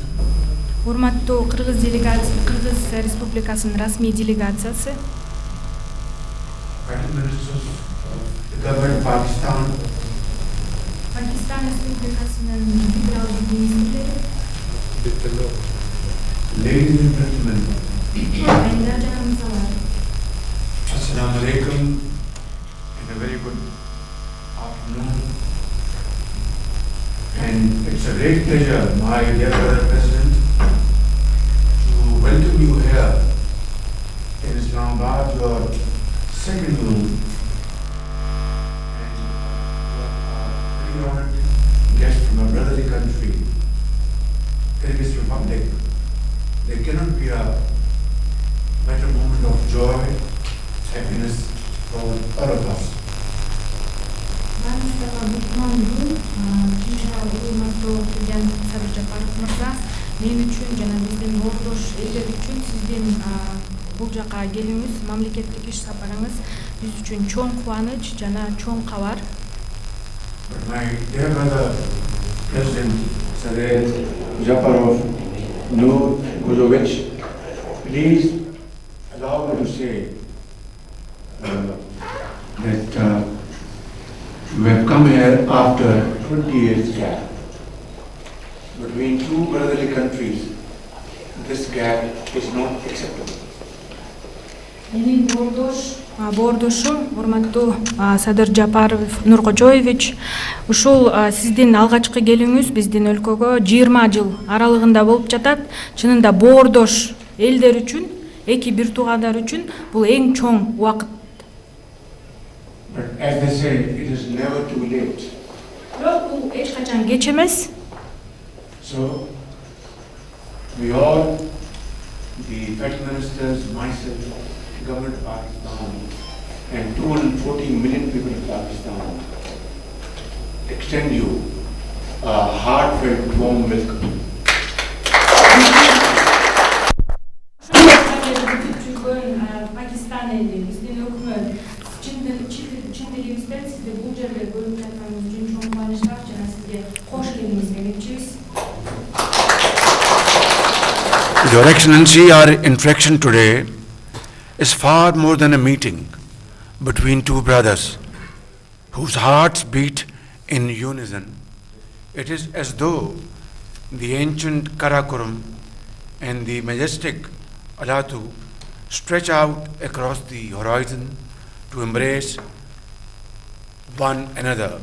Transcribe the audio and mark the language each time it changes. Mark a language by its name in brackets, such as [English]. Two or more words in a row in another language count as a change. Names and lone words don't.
[Kyrgyz] Урматтуу Кыргыз Республикасынын расмий делегациясы, [English] Prime Ministers of the government of Pakistan, [Kyrgyz] Пакистан Республикасынын федералдык министрлери, [English] ladies and gentlemen, [Kyrgyz] айымдар жана мырзалар, [Arabic] Assalamu alaikum [English] and a very good afternoon. And it's a great pleasure, my dear brother President, to welcome you here in Islamabad, your second home. And you are a pretty honored guest from a brotherly country, Kyrgyz Republic. There cannot be a better moment of joy, happiness for all of us. [Kyrgyz] урматтуу президент Садыр Жапаров мырза, мен үчүн жана биздин ордош элдер үчүн сиздин бул жака келүүңүз, мамлекеттик иш сапарыңыз биз үчүн чоң кубаныч жана чоң кабар. [English] But my dear brother, President Sadyr Japarov, Nur Guzovich, please allow me to say that you have come here after 20 years gap. Between two brotherly countries, this gap is not acceptable. [Kyrgyz] Менин боордошум урматтуу Садыр Жапаров Нуркожоевич, ушул сиздин алгачкы келүүңүз биздин өлкөгө 20 жыл аралыгында болуп жатат. Чынында боордош элдер үчүн, эки бир туугандар үчүн бул эң чоң убакыт. [English] But as they say, it is never too late. [Kyrgyz] Бирок бул эч качан кеч эмес. [English] So, we all, the Federal Ministers, myself, the government of Pakistan, and 214 million people of Pakistan, extend you a heartfelt warm welcome. [Kyrgyz] Пакистан эли, биздин өкмөт, чын дилимизден сизди бу жерде көрүп жатканыңыз үчүн чоң кубанычтар жана сизге кош келиңиз демекчибиз. [English] Your Excellency, our interaction today is far more than a meeting between two brothers whose hearts beat in unison. It is as though the ancient Karakoram and the majestic Alatu stretch out across the horizon to embrace one another.